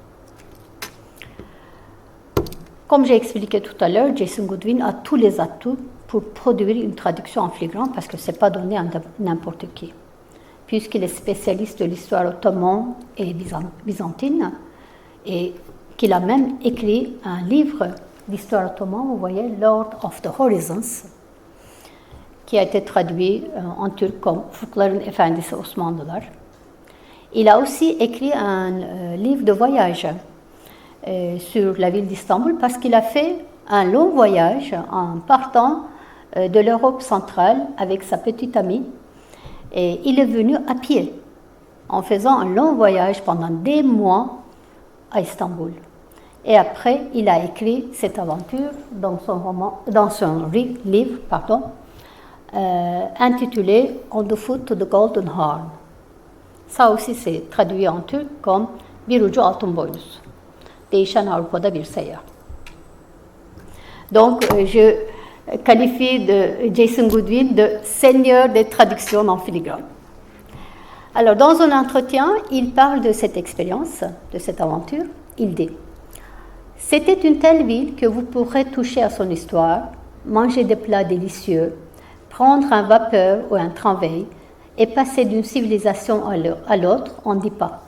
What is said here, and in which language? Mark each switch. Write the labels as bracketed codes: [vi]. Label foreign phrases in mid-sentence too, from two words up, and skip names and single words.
[fr] Comme j'ai expliqué tout à l'heure, Jason Goodwin a tous les atouts pour produire une traduction en filigrane parce que ce n'est pas donné à n'importe qui. Puisqu'il est spécialiste de l'histoire ottomane et byzantine et qu'il a même écrit un livre d'histoire ottomane, vous voyez, Lord of the Horizons, qui a été traduit en turc comme Fukların Efendisi Osmanlılar. Il a aussi écrit un livre de voyage sur la ville d'Istanbul parce qu'il a fait un long voyage en partant de l'Europe centrale avec sa petite amie et il est venu à pied en faisant un long voyage pendant des mois à Istanbul. Et après, il a écrit cette aventure dans son livre, intitulé On the Foot to the Golden Horn. Ça aussi, c'est traduit en turc comme Bir ucu altın boynuz. Değişen Avrupa'da bir seyyah. Donc, je qualifie de Jason Goodwin de seigneur des traductions en filigrane. Alors, dans un entretien, il parle de cette expérience, de cette aventure. Il dit « C'était une telle ville que vous pourrez toucher à son histoire, manger des plats délicieux, prendre un vapeur ou un tramway et passer d'une civilisation à l'autre en 10 pas.